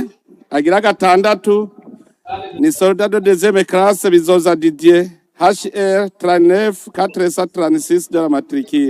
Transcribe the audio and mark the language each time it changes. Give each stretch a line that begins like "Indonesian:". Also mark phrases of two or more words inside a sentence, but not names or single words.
Rundi: agira gatandatu ni soldado
French: deuxième classe
Rundi: Bizoza Didier HR 39 436
French: de la matricule.